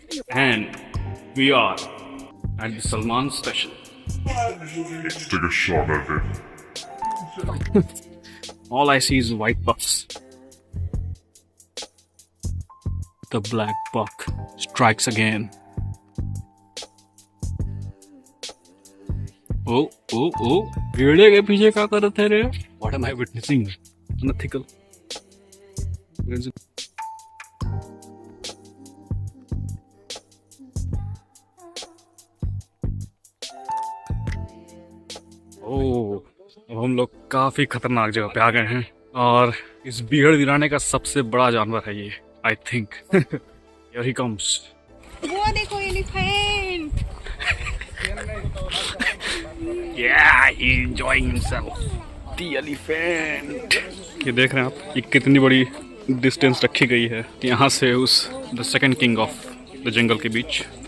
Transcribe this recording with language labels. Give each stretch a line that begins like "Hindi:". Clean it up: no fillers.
English: And we are at the Salman station. Let's take a shot at it. All I see is white bucks. The black buck strikes again. Oh, oh, oh.
Hindi: भेड़े के पीछे क्या कर रहे थे रे?
English: What am I witnessing? Unethical.
Hindi: ओह, अब हम लोग काफी खतरनाक जगह पे आ गए हैं, और इस बीहड़ वीराने का सबसे बड़ा जानवर है ये,
English: I think. Here he comes.
Hindi: वो देखो elephant.
English: Yeah, he's enjoying himself. The elephant.
Hindi: ये देख रहे हैं आप, ये कितनी बड़ी डिस्टेंस रखी गई है यहाँ से उस
English: the second king of the jungle
Hindi: के बीच।